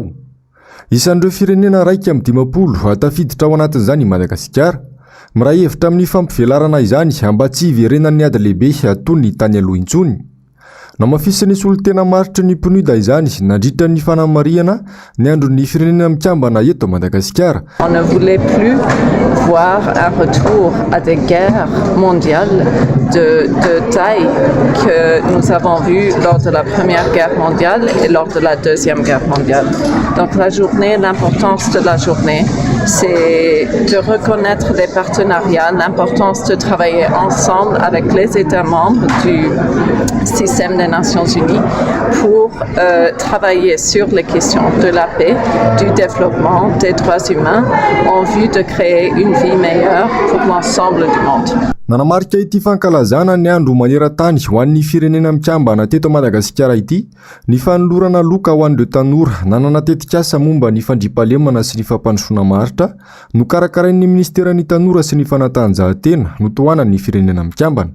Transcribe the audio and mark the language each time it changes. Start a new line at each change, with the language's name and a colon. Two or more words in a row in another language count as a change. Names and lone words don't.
Malagasy: Isan'ireo firenena raika amin'ny 10 tafiditra ao anatin'izany Madagasikara. Miray hevitra amin'ny fampivelarana izany mba tsy hiverenan'ny ady lehibe atony ny tany aloha intsony. Namafisany olo tena maritry ny PNUD izany nandritra ny fanamariana ny andron'ny firenena mikambana eto Madagasikara.
French: On ne voulait plus voir un retour à des guerres mondiales de taille que nous avons vu lors de la Première Guerre mondiale et lors de la Deuxième Guerre mondiale. Donc la journée, l'importance de la journée, c'est de reconnaître les partenariats, l'importance de travailler ensemble avec les États membres du système des Nations Unies pour travailler sur les questions de la paix, du développement, des droits humains en vue de créer une vie meilleure pour l'ensemble du monde.
Malagasy: Nanamarika ity fankalazana ny andro maneran-tany ho an'ny firenena mikambana teto Madagasikara ity ny fanolorana loka ho an'ireo tanora nanana tetikasa momba ny fandriampahalemana sy ny fampandrosoana maritra no karakarain'ny ministeran'ny tanora sy ny fanatanjahantena no tohanan'ny firenena mikambana.